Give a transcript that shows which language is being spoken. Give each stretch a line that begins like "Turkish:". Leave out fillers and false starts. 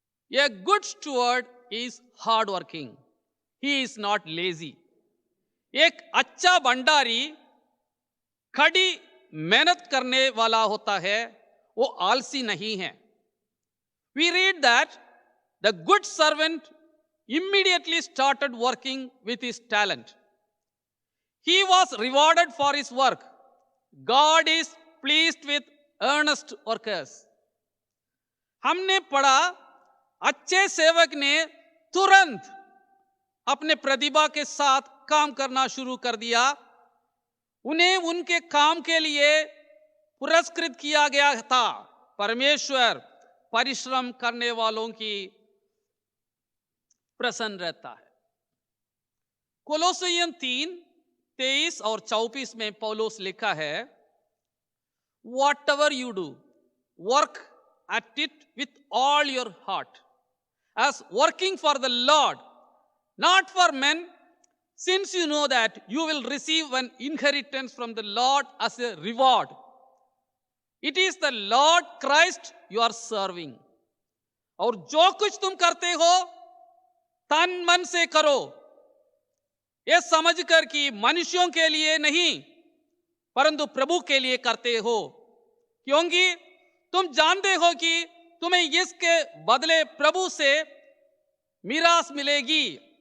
English: A good steward is hard working. He is not lazy.
Hindi: एक अच्छा भंडारी खड़ी मेहनत करने वाला होता है, वो आलसी नहीं है।
English: We read that the good servant immediately started working with his talent. He was rewarded for his work. God is pleased with earnest workers.
Hindi: हमने पढ़ा, अच्छे सेवक ने तुरंत अपने प्रतिभा के साथ काम करना शुरू कर दिया। उन्हें उनके काम के लिए पुरस्कृत किया गया था। परमेश्वर परिश्रम करने वालों की प्रसन्न रहता है। कोलोसियन 3:23 और 24 में पौलुस लिखा है,
English: Whatever you do, work at it with all your heart, as working for the Lord, not for men, since you know that you will receive an inheritance from the Lord as a reward. It is the Lord Christ you are serving.
Hindi: और जो कुछ तुम करते हो तन मन से करो, ये समझकर कि मनुष्यों के लिए नहीं परंतु प्रभु के लिए करते हो, क्योंकि तुम जानते हो कि तुम्हें इसके बदले प्रभु से मीरास मिलेगी।